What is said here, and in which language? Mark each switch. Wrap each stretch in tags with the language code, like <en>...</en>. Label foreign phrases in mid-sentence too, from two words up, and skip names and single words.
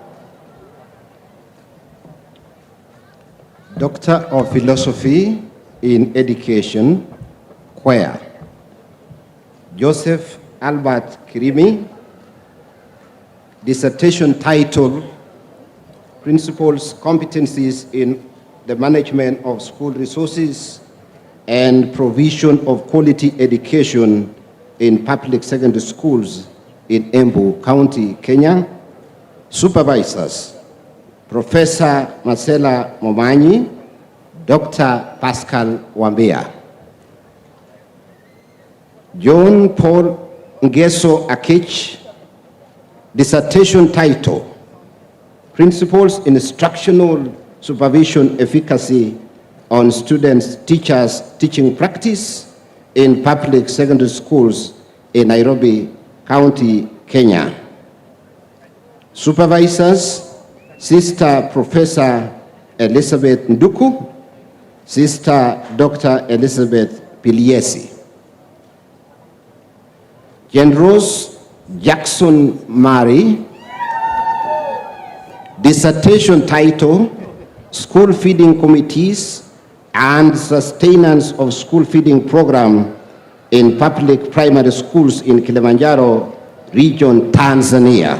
<en>Doctor of Philosophy in Education, CUEA, Joseph Albert Kirimi. Dissertation title, principals' competencies in the management of school resources and provision of quality education in public secondary schools in Embu County, Kenya. Supervisors, Professor Marcella Momanyi, Dr. Pascal Wambia. John Paul Ngeso Akich, dissertation title, Principles in Instructional Supervision Efficacy on Students, Teachers, Teaching Practice in Public Secondary Schools in Nairobi County, Kenya. Supervisors, Sister Professor Elizabeth Nduku, Sister Dr. Elizabeth Piliesi. Generals Jackson Murray, dissertation title, School Feeding Committees and Sustenance of School Feeding Program in Public Primary Schools in Kilimanjaro Region, Tanzania.</en>